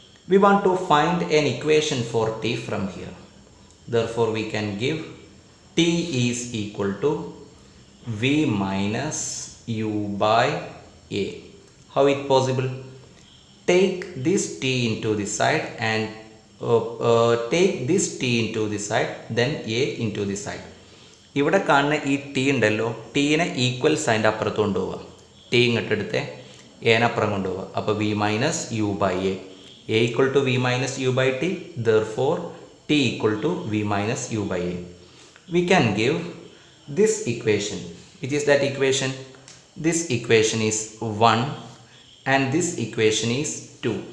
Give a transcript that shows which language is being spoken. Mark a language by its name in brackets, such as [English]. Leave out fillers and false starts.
[English] We want to find an equation for T from here. Therefore we can give T is equal to V minus U by A. How it possible? Take this T into this side and take this T into this side, then A into this side. [Malayalam] ഇവിടെ കാണുന്ന ഈ T ഉണ്ടല്ലോ, ടീനെ equal സൈൻ്റെ അപ്പുറത്ത് കൊണ്ടുപോവുക. T ഇങ്ങോട്ട് എടുത്ത് ഏനപ്പുറം കൊണ്ടുപോവുക. അപ്പോൾ V minus U by A. [English] A equal to v minus u by t. Therefore t equal to v minus u by a. We can give this equation. Which is that equation? This equation is 1 and this equation is 2.